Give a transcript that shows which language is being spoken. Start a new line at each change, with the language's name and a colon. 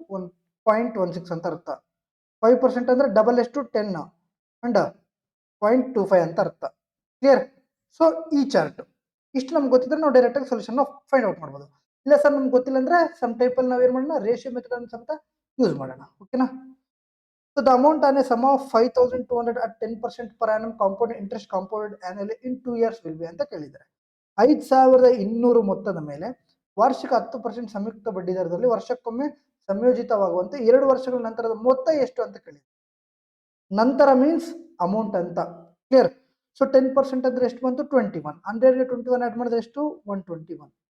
Kannada: 1.16 ಅಂತ ಅರ್ಥ. 5% ಅಂದ್ರೆ ಡಬಲ್ ಎಷ್ಟು? 10 ಅಂಡ್ 0.25 ಅಂತ ಅರ್ಥ. ಕ್ಲಿಯರ್? ಸೊ ಈ ಚಾರ್ಟ್ ಇಷ್ಟು ನಮ್ಗೆ ಗೊತ್ತಿದ್ರೆ ನಾವು ಡೈರೆಕ್ಟ್ ಆಗಿ ಸೊಲ್ಯೂಷನ್ ಫೈಂಡ್ ಔಟ್ ಮಾಡ್ಬೋದು. ಇಲ್ಲ ಸರ್ ನಮ್ಗೆ ಗೊತ್ತಿಲ್ಲ ಅಂದ್ರೆ ಸಮ್ ಟೈಪ್ ಅಲ್ಲಿ ನಾವೇನ್ ಮಾಡೋಣ? ರೇಷಿಯೋ ಮೆಥಡ್ ಅನ್ನು ಸಮೇತ ಯೂಸ್ ಮಾಡೋಣ, ಓಕೆನಾ?
English: so the amount on a sum of 5200 at 10% per annum compound interest compounded annually in 2 years will be
Kannada: ಅಂತ ಕೇಳಿದ್ದಾರೆ. 5200 ಮೊತ್ತದ ಮೇಲೆ ವಾರ್ಷಿಕ 10% ಸಂಯುಕ್ತ ಬಡ್ಡಿ ದರದಲ್ಲಿ ವರ್ಷಕ್ಕೊಮ್ಮೆ ಸಂಯೋಜಿತವಾಗುವಂತೆ 2 ವರ್ಷಗಳ ನಂತರದ ಮೊತ್ತ ಎಷ್ಟು ಅಂತ ಕೇಳಿದ್ದಾರೆ. ನಂತರ ಮೀನ್ಸ್ ಅಮೌಂಟ್ ಅಂತ. ಕ್ಲಿಯರ್? ಸೊ 10% ಅಂದ್ರೆ ಎಷ್ಟು ಬಂತು? 21. 100ಗೆ 21 ಆಡ್ ಮಾಡಿದ್ರೆ ಎಷ್ಟು? 121.